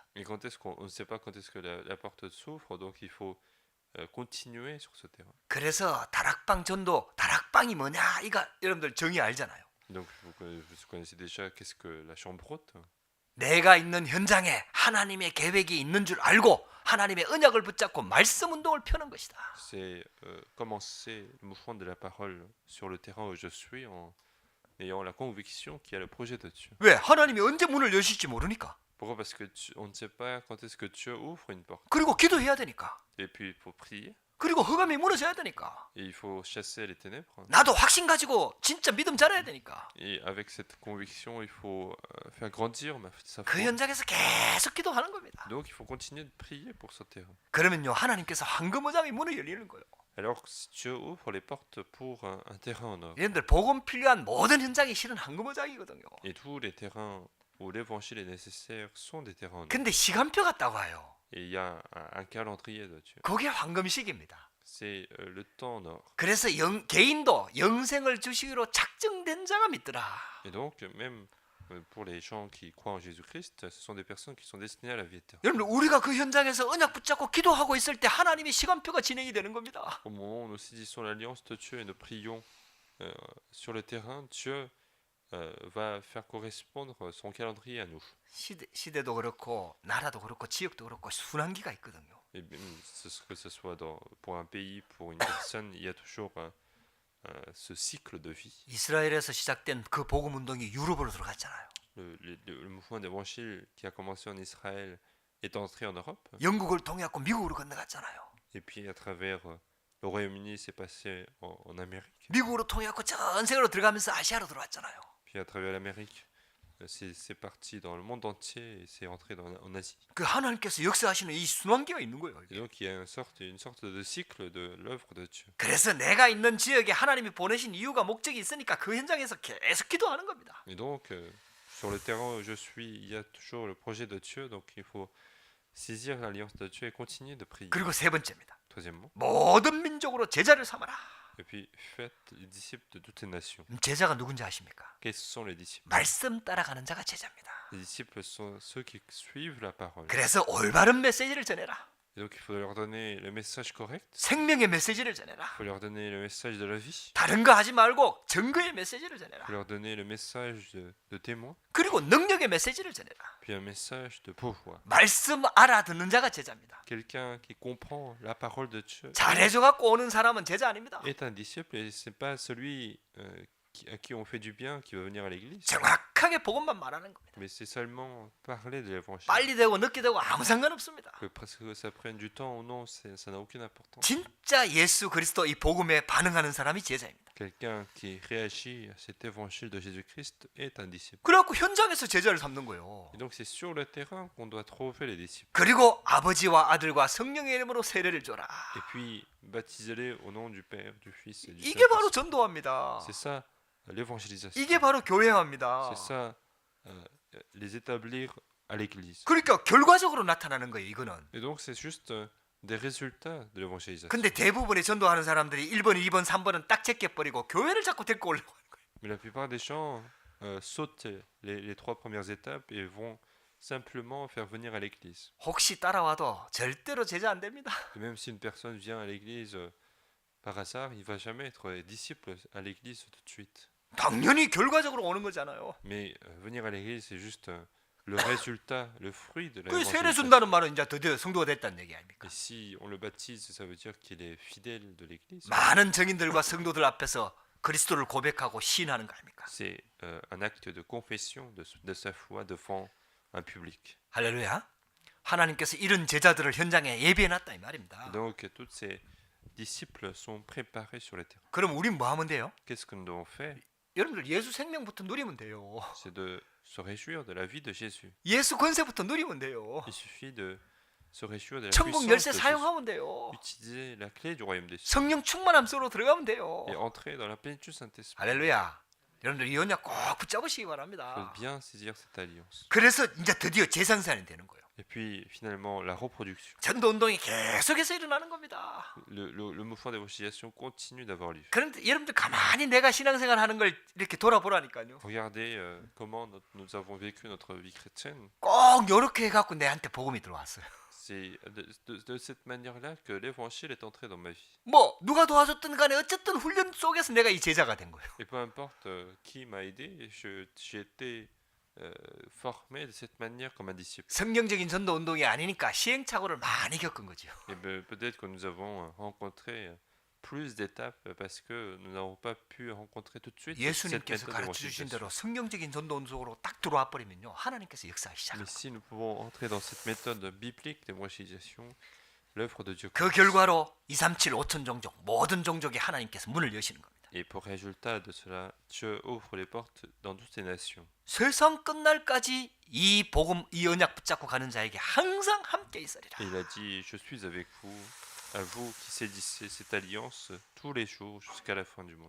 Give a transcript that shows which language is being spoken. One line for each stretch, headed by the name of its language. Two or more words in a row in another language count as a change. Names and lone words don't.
French: Et quand est-ce qu'on ne sait pas quand est-ce que la porte s'ouvre, donc il faut continuer sur ce terrain.
Korean: 그래서 다락방 전도, 다락방이 뭐냐 이거 여러분들 정의 알잖아요.
French: Donc vous connaissez déjà qu'est-ce que la chambre haute.
Korean: 내가 있는 현장에 하나님의 계획이 있는 줄 알고 하나님의 언약을 붙잡고 말씀 운동을 펴는 것이다.
French: C'est commencer le mouvement de la parole sur le terrain où je suis en ayant la conviction qu'il y a le projet de Dieu.
Korean: 왜? 하나님이 언제 문을 여실지 모르니까.
French: Pourquoi? Parce que on ne sait pas quand est-ce que Dieu ouvre une porte.
Korean: 그리고 기도해야 되니까.
French: Et puis il faut prier.
Korean: 그리고 흑암이 무너져야 되니까.
French: Et il faut chasser les ténèbres.
Korean: 나도 확신 가지고 진짜 믿음 자라야 되니까.
French: Et avec cette conviction, il faut faire grandir sa
Korean: 그
French: foi.
Korean: 현장에서 계속 기도하는 겁니다.
French: Donc il faut continuer de prier pour ce terrain.
Korean: 그러면요 하나님께서 황금어장의 문을 열리는 거예요.
French: Alors si Dieu ouvre les portes pour un terrain en or.
Korean: 여러분들 복음 필요한 모든 현장이 실은 황금어장이거든요.
French: Et tous les terrains où l'évangile est nécessaire sont des terrains en or.
Korean: 근데 시간표가 딱 와요.
French: Et il y a un calendrier de Dieu.
Korean: 그게 황금식입니다.
French: c'est le temps en or.
Korean: 그래서 개인도 영생을 주시기로 작정된 자가 믿더라.
French: Et donc, même pour les gens qui croient en Jésus-Christ, ce sont des personnes qui sont destinées à la vie éternelle.
Korean: 여러분, 우리가 그 현장에서 언약 붙잡고 기도하고 있을 때 하나님의 시간표가 진행이 되는 겁니다.
French: Au moment où nous saisissons l'alliance de Dieu et nous prions sur le terrain, Dieu va faire correspondre son calendrier à nous.
Korean: 시대도 그렇고 나라도 그렇고 지역도 그렇고 순환기가 있거든요.
French: Et même que ce soit pour un pays, pour une personne, il y a toujours ce cycle de vie.
Korean: 이스라엘에서 시작된 그 복음 운동이 유럽으로 들어갔잖아요.
French: Le mouvement d'évangile qui a commencé en Israël est entré en Europe.
Korean: 영국을 통해갖고 미국으로 건너갔잖아요.
French: Et puis à travers le Royaume-Uni, c'est passé en Amérique.
Korean: 미국으로 통해갖고 전 세계로 들어가면서 아시아로 들어왔잖아요.
French: Puis à travers l'Amérique, c'est parti dans le monde entier et c'est entré en Asie.
Korean: 그 하나님께서 역사하시는 이 순환기가 있는 거예요.
French: Et donc il y a une sorte de cycle de l'œuvre de Dieu.
Korean: 그래서 내가 있는 지역에 하나님이 보내신 이유가 목적이 있으니까 그 현장에서 계속 기도하는 겁니다.
French: Et donc sur le terrain où je suis, il y a toujours le projet de Dieu, donc il faut saisir l'alliance de Dieu et continuer de prier.
Korean: 그리고 세 번째입니다.
French: Troisièmement,
Korean: 모든 민족으로 제자를 삼아라.
French: et puis faites les disciples de toutes les nations.
Korean: 제자가 누군지 아십니까?
French: Quels sont les disciples?
Korean: 말씀 따라가는 자가 제자입니다.
French: Les disciples sont ceux qui suivent la parole.
Korean: 그래서 올바른 메시지를 전해라.
French: Et donc il faut leur donner le message correct.
Korean: 생명의 메시지를 전해라.
French: Il faut leur donner le message de la vie.
Korean: 다른 거 하지 말고 증거의 메시지를 전해라.
French: Il faut leur donner le message de témoin.
Korean: 그리고 능력의 메시지를 전해라.
French: Puis un message de pouvoir.
Korean: 말씀 알아듣는 자가 제자입니다.
French: Quelqu'un qui comprend la parole de Dieu
Korean: 잘해줘 갖고 오는 사람은 제자 아닙니다.
French: est un disciple et c'est pas celui à qui on fait du bien qui va venir à l'église.
Korean: 정확하게 복음만 말하는 겁니다.
French: Mais c'est seulement parler de l'évangile.
Korean: 빨리 되고 늦게 되고 아무 상관없습니다.
French: Que presque ça prenne du temps ou non, ça n'a aucune importance.
Korean: 진짜 예수 그리스도 이 복음에 반응하는 사람이 제자입니다.
French: Quelqu'un qui réagit à cet évangile de Jésus-Christ est un disciple.
Korean: 그래갖고 현장에서 제자를 삼는 거예요.
French: Et donc c'est sur le terrain qu'on doit trouver les disciples.
Korean: 그리고 아버지와 아들과 성령의 이름으로 세례를 줘라.
French: Et puis baptisez-les au nom du Père, du Fils et du
Korean: 이게 바로
French: Saint-Esprit.
Korean: 전도합니다.
French: C'est ça l'évangélisation.
Korean: 이게 바로 교회합니다.
French: C'est ça les établir à l'église.
Korean: 그러니까 결과적으로 나타나는 거예요. 이거는.
French: Et donc c'est juste des résultats de l'évangélisation.
Korean: 근데 대부분의 전도하는 사람들이 1번, 2번, 3번은 딱 제껴버리고 교회를 자꾸 데리고 오려고 하는 거예요.
French: Mais la plupart des gens sautent les trois premières étapes et vont simplement faire venir à l'église.
Korean: 혹시 따라와도 절대로 제자 안 됩니다.
French: Et même si une personne vient à l'église par hasard, il va jamais être disciple à l'église tout de suite.
Korean: 당연히 결과적으로 오는 거잖아요.
French: Mais venir à l'église, c'est juste le résultat, le fruit de
Korean: 그 세례
French: l'évangélisation.
Korean: 준다는 말은 이제 드디어 성도가 됐다는 얘기 아닙니까?
French: Et si on le baptise, ça veut dire qu'il est fidèle de l'église.
Korean: 많은 증인들과 성도들 앞에서 그리스도를 고백하고 시인하는 거 아닙니까?
French: C'est un acte de confession de sa foi devant un public.
Korean: 할렐루야. 하나님께서 이런 제자들을 현장에 예비해놨다 이 말입니다.
French: Donc tous ces disciples sont préparés sur le terrain.
Korean: 그럼 우린 뭐 하면 돼요?
French: Qu'est-ce que nous devons faire?
Korean: 여러분들 예수 생명부터 누리면 돼요.
French: C'est de se réjouir de la vie de Jésus.
Korean: 예수 권세부터 누리면 돼요.
French: Il suffit de se réjouir de la
Korean: 천국
French: puissance
Korean: 열쇠
French: de Jésus.
Korean: 사용하면 돼요.
French: Utiliser la clé du royaume des cieux
Korean: 성령 충만함 속으로 들어가면 돼요.
French: et entrer dans la plénitude du Saint-Esprit.
Korean: 할렐루야. 여러분들 이 언약 꼭 붙잡으시기
French: Il faut
Korean: 바랍니다.
French: bien saisir cette alliance.
Korean: 그래서 이제 드디어 재산산이 되는 거예요.
French: Et puis finalement la reproduction.
Korean: 전도 운동이 계속해서 일어나는 겁니다.
French: Le mouvement d'évangélisation continue d'avoir lieu.
Korean: 그런데 여러분들 가만히 내가 신앙생활 하는 걸 이렇게 돌아보라니까요.
French: Regardez comment nous avons vécu notre vie chrétienne.
Korean: 꼭 이렇게 해갖고 내한테 복음이 들어왔어요.
French: C'est de cette manière-là que l'évangile est entré dans ma vie.
Korean: 뭐 누가 도와줬든 간에 어쨌든 훈련 속에서 내가 이 제자가 된 거예요.
French: Et peu importe qui m'a aidé, j'ai été formé de cette manière comme un disciple.
Korean: 성경적인 전도 운동이 아니니까 시행착오를 많이 겪은 거죠.
French: Et peut-être que nous avons rencontré plus d'étapes parce que nous n'avons pas pu rencontrer tout de suite cette
Korean: 예수님께서
French: méthode
Korean: 가르쳐 주신
French: d'évangélisation.
Korean: 대로 성경적인 전도 운동으로 딱 들어와 버리면요. 하나님께서 역사하기
French: Mais
Korean: 시작합니다.
French: si nous pouvons entrer dans cette méthode biblique d'évangélisation, l'œuvre de Dieu.
Korean: 그 결과로 237 5천 종족 모든 종족에 하나님께서 문을 여시는 겁니다.
French: Et pour résultat de cela, Dieu ouvre les portes dans toutes les nations.
Korean: 세상 끝날까지 이 복음 이 언약 붙잡고 가는 자에게 항상 함께 있으리라.
French: Et il a dit, je suis avec vous à vous qui saisissez cette alliance tous les jours jusqu'à la fin du monde.